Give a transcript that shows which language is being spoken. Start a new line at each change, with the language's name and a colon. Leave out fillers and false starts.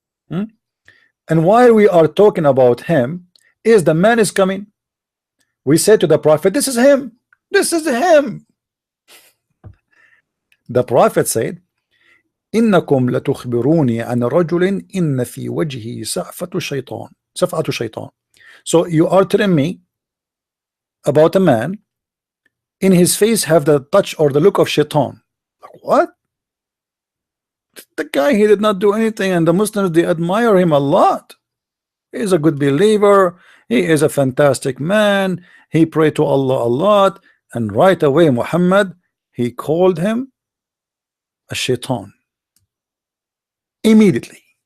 English: And while we are talking about him, is the man is coming, we said to the Prophet, this is him, this is him.
Arabic: The Prophet said, إنكم لتخبروني عن رجل إن في وجهه سفعة شيطان.
English: So you are telling me about a man in his face have the touch or the look of shaitan. Like, what? The guy, he did not do anything, and the Muslims, they admire him a lot. He is a good believer, he is a fantastic man, he prayed to Allah a lot, and right away Muhammad, he called him a shaitan immediately.